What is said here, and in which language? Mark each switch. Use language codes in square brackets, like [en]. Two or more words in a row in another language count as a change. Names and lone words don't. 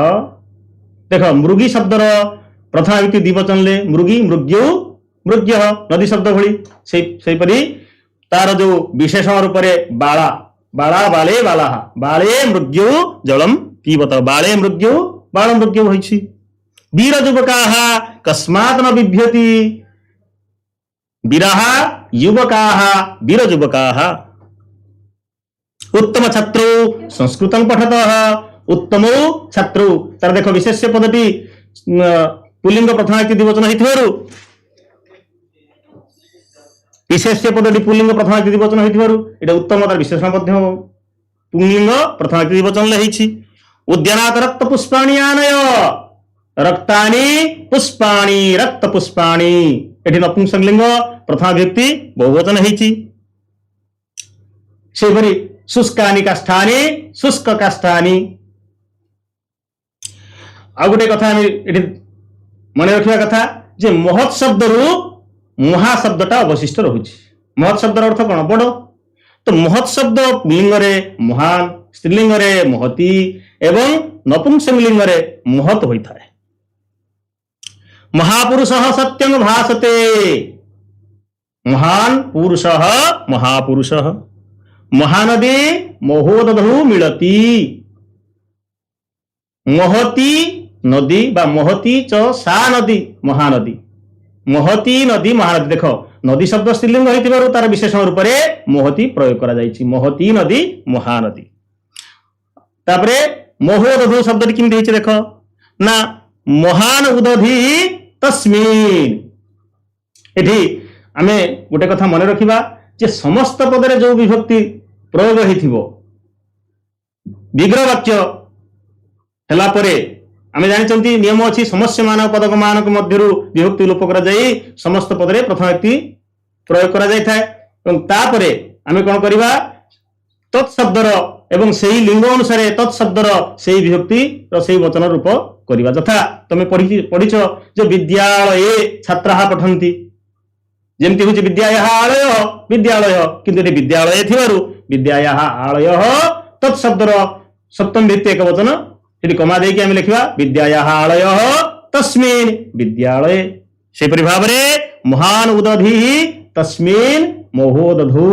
[or] ଦେଖ ମୃଗୀ ଶବ୍ଦର ପ୍ରଥମା ବିଭକ୍ତି ଦ୍ୱିବଚନ ରେ [sa] मृगी मृग्यौ मृग्यः [or] ନଦୀ ଶବ୍ଦ ଭଳି ସେପରି ତାର ଯୋ ବିଶେଷଣ ରୂପ ରେ [sa] बाला बाला बाले बालाः, बाले मृग्यौ जलम पीबतः, बाले मृग्यौ बाल मृग्यौ [or] ହୋଇଛି। [sa] वीर युवकाः कस्मात् न बिभ्यति, वीराः युवकाः वीर युवकाः। उत्तम छात्रौ संस्कृतं पठतः, उत्तमौ छात्रौ, [or] ତାର ଦେଖ ବିଶେଷ୍ୟ ପଦଟି ପୁଂଲିଙ୍ଗ ପ୍ରଥମା ବିଭକ୍ତି ଦ୍ୱିବଚନ ହୋଇଥିବାରୁ ବିଶେଷ୍ୟ ପଦଟି ପୁଂଲିଙ୍ଗ ପ୍ରଥମା ବିଭକ୍ତି ଦ୍ୱିବଚନ ହୋଇଥିବାରୁ ଏଟା ଉତ୍ତମ ତାର ବିଶେଷଣ ମଧ୍ୟ ପୁଂଲିଙ୍ଗ ପ୍ରଥମା ବିଭକ୍ତି ଦ୍ୱିବଚନ ରେ ହୋଇଛି। [sa] उद्यानात रक्त पुष्पाणि आनय, रक्तानि पुष्पाणि रक्त पुष्पाणि, [or] ଏଠି ନପୁଂସକଲିଙ୍ଗ ପ୍ରଥମା ବିଭକ୍ତି ବହୁବଚନ ହୋଇଛି। [sa] सेपरि शुष्कानि काष्ठानि शुष्क काष्ठानि। [or] ଆଉ ଗୋଟେ କଥା ଏଠି ମନେ ରଖିବା କଥା ଯେ ମହତ୍ ଶବ୍ଦରୁ ମହା ଶବ୍ଦଟା ଅବଶିଷ୍ଟ ରହୁଛି। ମହତ୍ ଶବ୍ଦର ଅର୍ଥ କଣ? ବଡ଼। ତ ମହତ୍ ଶବ୍ଦ ପୁଂଲିଙ୍ଗ ରେ ମହାନ, ସ୍ତ୍ରୀଲିଙ୍ଗ ରେ ମହତୀ ଏବଂ ନପୁଂସକଲିଙ୍ଗ ରେ ମହତ୍ ହୋଇଥାଏ। [sa] महापुरुषः सत्यं भासते, महान पुरुषः महापुरुषः, महानदी महोदधौ मिलति, महती नदी बा महती च सा नदी महानदी, महती नदी महानदी। [or] ଦେଖ ନଦୀ ଶବ୍ଦ ସ୍ତ୍ରୀଲିଙ୍ଗ ହୋଇଥିବାରୁ ତାର ବିଶେଷଣ ରୂପ ରେ ମହତୀ ପ୍ରୟୋଗ କରା ଯାଉଛି, [sa] महती नदी महानदी। [or] ତାପରେ ମହୋଦଧୌ ଶବ୍ଦଟି କିମିତି ଦେଇଛି ଦେଖ ନା, [sa] महान उदधि तस्मिन्। [or] ଏଠି ଆମେ ଗୋଟେ କଥା ମନେ ରଖିବା ଯେ ସମସ୍ତ ପଦରେ ଯୋ ବିଭକ୍ତି ପ୍ରୟୋଗ ହୋଇଥିବ ବିଗ୍ରହ ବାକ୍ୟ ହେଲା ପରେ ଆମେ ଜାଣିଛନ୍ତି ନିୟମ ଅଛି ସମସ୍ୟ ମାନକ ପଦକ ମାନକ ମଧ୍ୟରୁ ବିଭକ୍ତି ଲୋପ କରା ଯାଇ ସମସ୍ତ ପଦରେ ପ୍ରଥମ ବ୍ୟକ୍ତି ପ୍ରୟୋଗ କରା ଯାଇ ଥାଏ। ଏବଂ ତାପରେ ଆମେ କଣ କରିବା ତତ୍ଶବ୍ଦର ଏବଂ ସେହି ଲିଙ୍ଗ ଅନୁସାର ତତ୍ଶବ୍ଦର ସେହି ବିଭକ୍ତି ର ସେହି ବଚନ ରୂପ କରିବା। ଯଥା ତମେ ପଢ଼ିଛ ଯେ [sa] विद्यालये छात्राः पठन्ति, [or] ଯେମିତି ହେଉଛି [sa] विद्यायाः आलयः विद्यालय, [or] କିନ୍ତୁ ଏଠି ବିଦ୍ୟାଳୟ ଥିବାରୁ [sa] विद्यायाः आलयः [or] ତତ୍ଶବ୍ଦର ସପ୍ତମ ବିଭକ୍ତି ଏକ ବଚନ ଏଠି କମା ଦେଇକି ଆମେ ଲେଖିବା [sa] विद्यायाः आलयः तस्मिन् विद्यालये। [or] ସେପରି ଭାବରେ [sa] महान उदधिः तस्मिन् महोदधौ।